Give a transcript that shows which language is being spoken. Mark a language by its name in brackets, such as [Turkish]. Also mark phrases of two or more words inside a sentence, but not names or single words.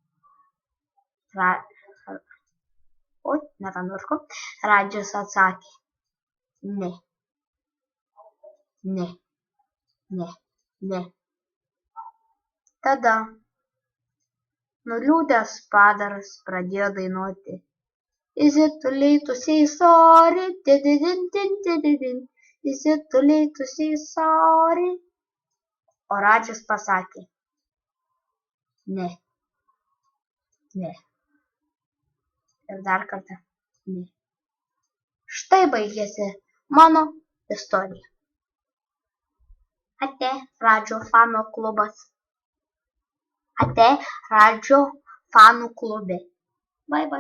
[Lithuanian] Radžis atsakė: ne. Tada nuliūdęs padaras pradėjo dainuoti: [English] Is it too late to say sorry? Is it too late to say sorry? [Lithuanian] O Radžis pasakė: ne. Ir dar kartą ne. Štai baigėsi mano istorija. Ate Radžio fanų klubas. Ate Radžio fanų klube. [English] Bye bye.